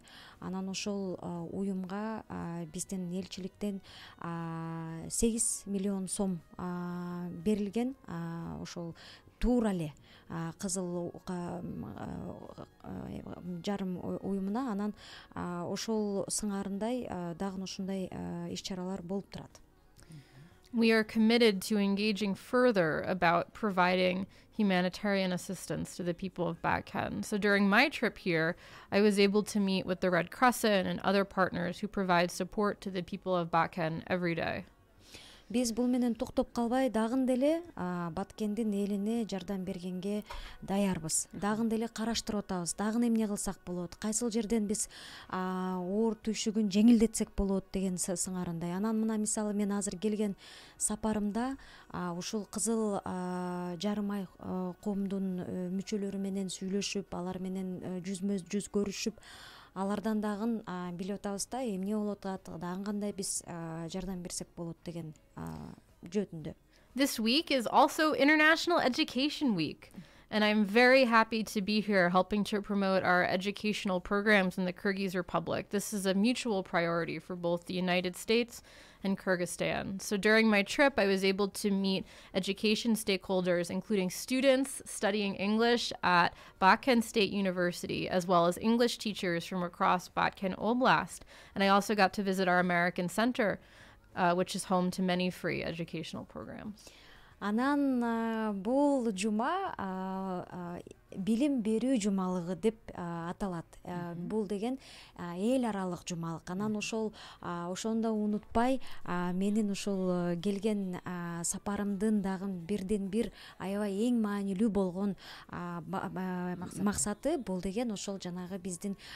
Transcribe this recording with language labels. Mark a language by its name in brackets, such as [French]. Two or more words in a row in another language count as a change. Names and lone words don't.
[Kyrgyz] Анан ошол уюмга биздин элчиликтен 8 миллион сом берилген. Ошол туура эле кызыл жарым уюмуна. Анан ошол сыңарындай дагы ушундай иш-чаралар болуп турат. [English] We are committed to engaging further about providing humanitarian assistance to the people of Batken. So during my trip here, I was able to meet with the Red Crescent and other partners who provide support to the people of Batken every day. [Kyrgyz] Биз бул менен токтоп калбай дагы деле Баткендин элине жардам бергенге даярбыз. Дагы деле караштырып атабыз. Дагы эмне кылсак болот? Кайсыл жерден биз оор түйшүгүн жеңилдетсек болот деген сыңарындай. Анан мына мисалы мен азыр келген сапарымда ушул кызыл жарым ай коомдун мүчөлөрү менен сүйлөшүп, алар менен жүзмө жүз көрүшүп, алардан дагы билип атабыз да эмне болуп атат, дагы кандай биз жардам берсек болот деген жөнүндө. [English] This week is also International Education Week, and I'm very happy to be here helping to promote our educational programs in the Kyrgyz Republic. This is a mutual priority for both the United States and Kyrgyzstan. So during my trip, I was able to meet education stakeholders, including students studying English at Batken State University, as well as English teachers from across Batken Oblast. And I also got to visit our American Center, which is home to many free educational programs. [Kyrgyz] Анан бул жума билим берүү жумалыгы деп аталат. Бул деген эл аралык жумалык. Анан ошондо унутпай менин ушул келген сапарымдын дагы бирден бир аябай эң маанилүү болгон максаты бул деген ошол жанагы биздин